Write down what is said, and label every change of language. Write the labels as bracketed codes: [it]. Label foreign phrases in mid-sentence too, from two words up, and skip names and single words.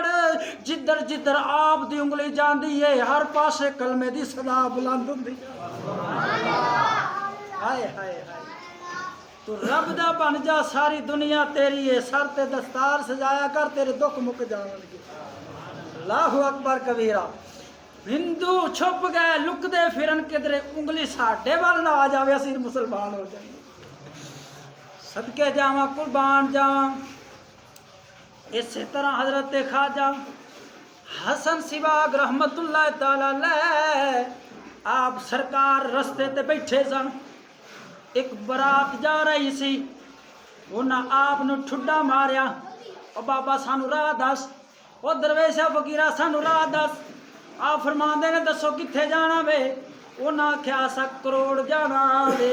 [pa] جدھر جدھر آپ دی انگلی جاندی اے ہر پاسے کلمے دی صدا بلند ہوندی. ہائے ہائے ہائے تُوں رب دا بن جا ساری دنیا تیری اے، سر تے دستار سجایا کر تیرے دُکھ مُک جانگے. [ar] الله أكبر كبيرا. [pa] ہندو چھپ گئے لُکدے پھرن کِدھرے انگلی ساڈے ول نہ آ جاوے اسیں مسلمان ہو جائیے. صدقے جاواں قربان جاواں. اسی طرح حضرت خواجہ حسن سیال [ar] رحمة الله تعالى عليه [pa] آپ سرکار رستے تے بیٹھے سن، اک برات جا رہی سی، اوہناں آپ نوں ٹھڈا ماریا اور بابا سانوں راہ دس، او درویشا فقیرا سانوں راہ دس. آپ فرماندے نیں دسو کِتھے جانا وے، اوہناں آکھیا اساں کروڑ جانا وے.